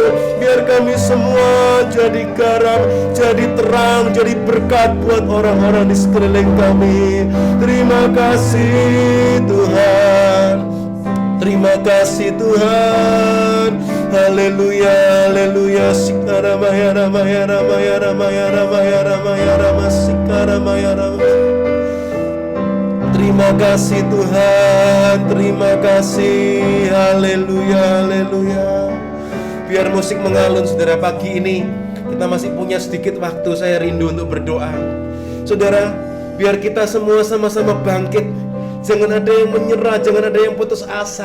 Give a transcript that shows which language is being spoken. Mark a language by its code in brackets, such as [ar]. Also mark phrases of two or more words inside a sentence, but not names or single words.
[id] Biar kami semua jadi garam, jadi terang, jadi berkat buat orang-orang di sekeliling kami. Terima kasih Tuhan, terima kasih Tuhan. Haleluya, haleluya. Sikara maya ramaya ramaya ramaya ramaya ramaya ramaya sikara maya ramaya. Terima kasih Tuhan, terima kasih. Haleluya, haleluya. Biar musik mengalun saudara, pagi ini kita masih punya sedikit waktu. Saya rindu untuk berdoa. Saudara, biar kita semua sama-sama bangkit Jangan ada yang menyerah, jangan ada yang putus asa.